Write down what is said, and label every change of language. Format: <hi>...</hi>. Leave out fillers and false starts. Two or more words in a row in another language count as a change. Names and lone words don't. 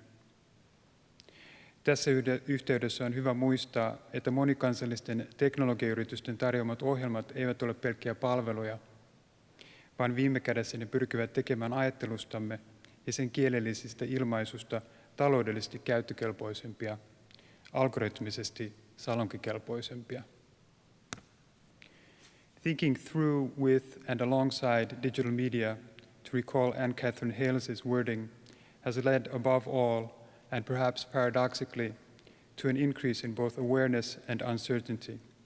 <fi>Tässä yhteydessä on hyvä muistaa, että monikansallisten teknologiayritysten tarjoamat ohjelmat eivät ole pelkkiä palveluja, vaan viime kädessä ne pyrkivät tekemään ajattelustamme ja sen kielellisistä ilmaisusta taloudellisesti käyttökelpoisempia, algoritmisesti salonkikelpoisempia.</fi> <en>Thinking through with and alongside digital media, to recall Anne Catherine Hales's wording, has led above all, and perhaps paradoxically, to an increase in both awareness and uncertainty.</en>